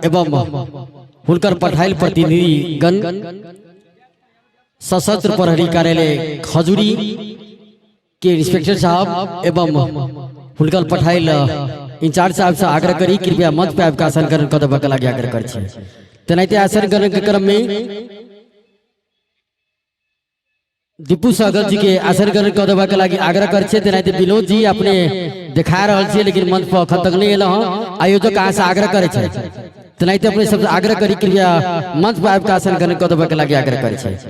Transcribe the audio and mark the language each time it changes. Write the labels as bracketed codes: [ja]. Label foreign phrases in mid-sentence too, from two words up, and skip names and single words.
[mai] एवं हुनकर पठाइल प्रतिनिधिगण, सशस्त्र प्रहरी कार्यालय खजूरी के इंस्पेक्टर साहब एवं हुनकर पठाइल इंचार्ज साहब से आग्रह करी कृपया मंच पे आपका आसन ग्रहण करबाक लागि आग्रह करै छी। तेनाहिते आसन ग्रहण के क्रम में दीपू सागर जी के आसन ग्रहण करबाक लागि आग्रह करै छी। तेनाहिते विनोद जी अपने दिखा रहल छी लेकिन मंच पर अखन तक नहीं एल हँ। आयोजक अहाँ से आग्रह करै छी तेनाहिते अपने सब आग्रह करी कृपया मंच पर आपका आसन ग्रहण करबाक लागि आग्रह करै छी।